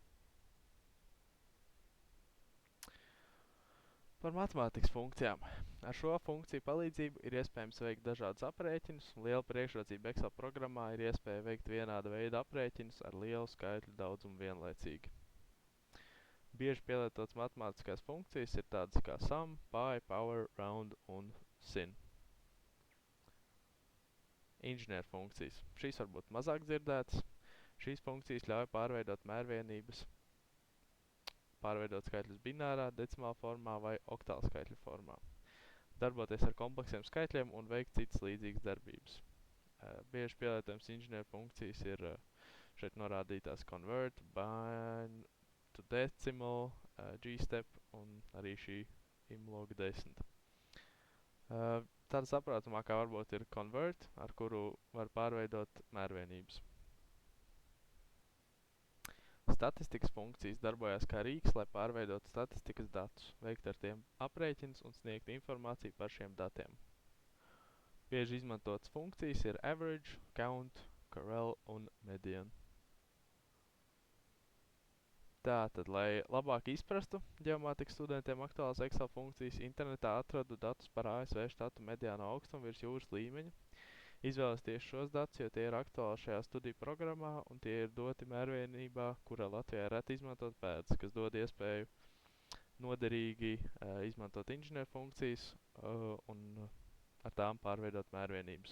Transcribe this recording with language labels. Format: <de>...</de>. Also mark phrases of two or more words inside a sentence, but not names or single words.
<lv>Par matemātikas funkcijām. Ar šo funkciju palīdzību ir iespējams veikt dažādus aprēķinus, un liela priekšrocība Excel programmā ir iespēja veikt vienāda veida aprēķinus ar lielu skaitļu daudzumu vienlaicīgi. Bieži pielietotas matemātiskās funkcijas ir tādas kā sum, pi, power, round un sin. Inženieru funkcijas. Šīs var būt mazāk dzirdētas. Šīs funkcijas ļauj pārveidot mērvienības, pārveidot skaitļus binārā, decimāla formā vai oktāla skaitļu formā, darboties ar kompleksiem skaitļiem un veikt citas līdzīgas darbības. Bieži pielietojams inženieru funkcijas ir šeit norādītās convert, bind to decimal, gstep un arī šī imlog 10. Tāda saprotamākā varbūt ir convert, ar kuru var pārveidot mērvienības. Statistikas funkcijas darbojās kā rīks, lai pārveidotu statistikas datus, veikt ar tiem aprēķins un sniegt informāciju par šiem datiem. Bieži izmantotas funkcijas ir average, count, correl un median. Tātad, lai labāk izprastu ģeomātikas studentiem aktuālas Excel funkcijas, internetā atradu datus par ASV štatu mediāno augstumu virs jūras līmeņa. Izvēlos tieši šos datus, jo tie ir aktuāli šajā studiju programmā un tie ir doti mērvienībā, kurā Latvijā ir reti izmantot pēdas, kas dod iespēju noderīgi izmantot inženieru funkcijas un ar tām pārveidot mērvienības.</lv>